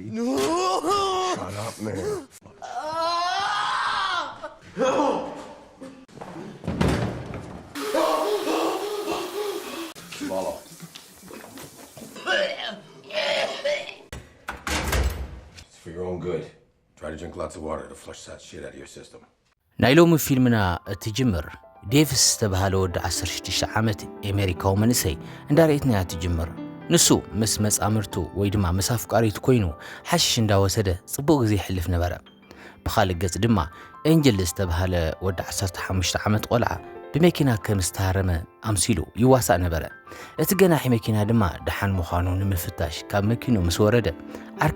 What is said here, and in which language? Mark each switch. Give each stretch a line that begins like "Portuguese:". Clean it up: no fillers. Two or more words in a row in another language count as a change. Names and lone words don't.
English: No! Shut up, man. Swallow. It's for your own good. Try to drink lots of water to flush that shit out of your system.
Tigrinya: ናይሎም ፊልምና እትጅምር ዴቪስ ዝተባሃለ ወዲ 16 ዓመት ኣሜሪካዊ መንእሰይ እንዳርአትናያ ትጅምር ንሱ ምስ መጻምርቱ ወይ ድማ ምስ ኣፍቃሪቱ ኮይኑ ሓሽሽ እንዳወሰደ ጽቡቕ ግዜ ይሕልፍ ነበረ ብኻልእ ገጽ ድማ ኤንጀል ዝተባሃለ ወዲ 15 ዓመት ቆልዓ ብመኪና ከም ዝተሃረመ ኣምሲሉ ይዋሳእ ነበረ እቲ ገናሒ መኪና ድማ ደሓን ምዃኑ ንምፍታሽ ካብ መኪኑ ምስ ወረደ ዓርኪ